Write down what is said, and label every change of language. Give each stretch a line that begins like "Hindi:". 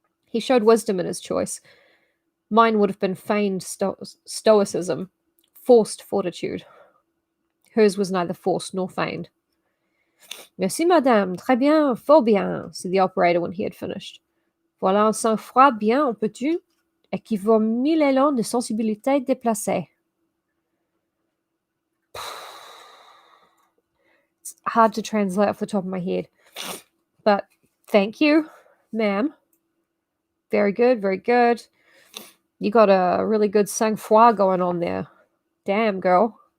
English: He showed wisdom in his choice. Mine would have been feigned stoicism, forced fortitude. Hers was neither forced nor feigned.
French: "Merci, madame. Très bien, fort bien,"
English: said the operator when he had finished.
French: "Voilà un sang-froid bien petit, et qui vaut 1000 élans de sensibilité déplacée."
English: It's hard to translate off the top of my head. But thank you, ma'am. Very good, very good. You got a really good sang-froid going on there. Damn, girl.